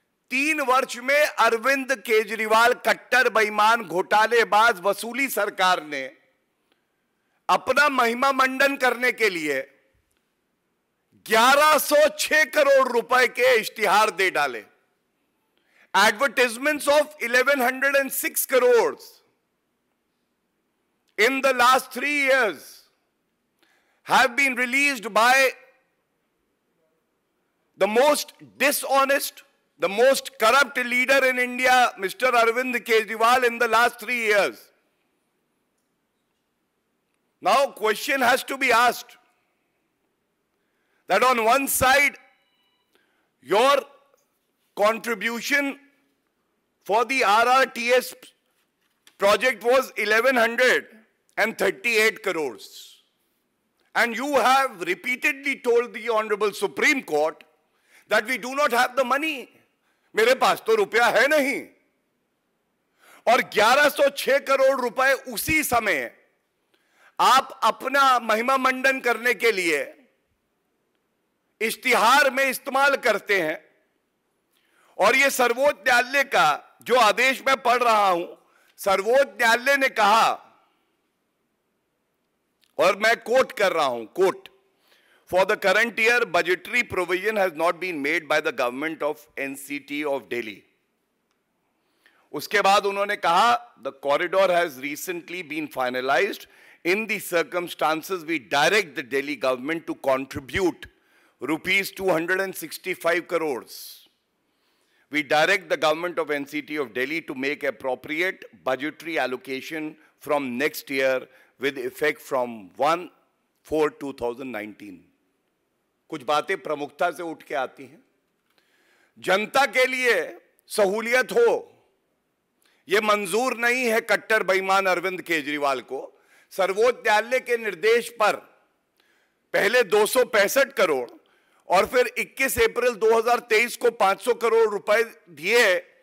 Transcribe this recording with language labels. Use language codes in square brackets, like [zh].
[hi] 3 वर्ष में अरविंद केजरीवाल कट्टर बेईमान घोटालेबाज वसूली सरकार ने अपना महिमा मंडन करने के लिए 1106 करोड़ रुपए के इश्तिहार दे डाले। [en] Advertisements of 1,106 crores in the last 3 years have been released by the most dishonest, the most corrupt leader in India, Mr. Arvind Kejriwal, in the last 3 years. Now, question has to be asked that on one side, your contribution for the RRTS project was 1,138 crores. And you have repeatedly told the Honorable Supreme Court that we do not have the money. [hi] मेरे पास तो रुपया है नहीं। और 1106 करोड़ रुपए उसी समय आप अपना महिमा मंडन करने के लिए इश्तिहार में इस्तेमाल करते हैं। और ये सर्वोच्च न्यायालय का जो आदेश मैं पढ़ रहा हूं, सर्वोच्च न्यायालय ने कहा, और मैं कोट कर रहा हूं, coat, [en] For the current year budgetary provision has not been made by the government of NCT of Delhi. [hi] उसके बाद उन्होंने कहा, [en] The corridor has recently been finalised, in the circumstances we direct the Delhi government to contribute rupees 265 crores. We direct the government of NCT of Delhi to make appropriate budgetary allocation from next year with effect from 1/4/2019. [hi] कुछ बातें प्रमुखता से उठ के आती हैं। जनता के लिए सहूलियत हो, यह मंजूर नहीं है कट्टर बेईमान अरविंद केजरीवाल को। सर्वोच्च न्यायालय के निर्देश पर पहले 265 करोड़ और फिर 21 अप्रैल 2023 को 500 करोड़ रुपए दिए।